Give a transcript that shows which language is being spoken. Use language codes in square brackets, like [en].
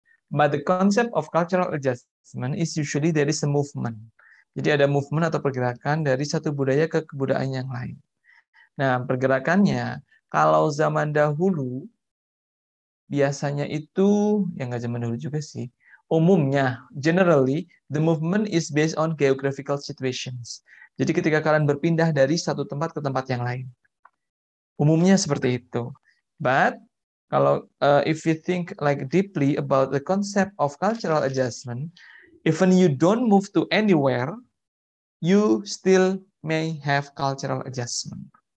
[en] But the concept of cultural adjustment is usually there is a movement. [id] Jadi ada movement atau pergerakan dari satu budaya ke kebudayaan yang lain. Nah, pergerakannya kalau zaman dahulu biasanya itu, ya nggak zaman dahulu juga sih, umumnya, generally, [en] the movement is based on geographical situations. [id] Jadi ketika kalian berpindah dari satu tempat ke tempat yang lain. Umumnya seperti itu. [en] But, [id] kalau [en] if you think like deeply about the concept of cultural adjustment, even you don't move to anywhere, you still may have cultural adjustment.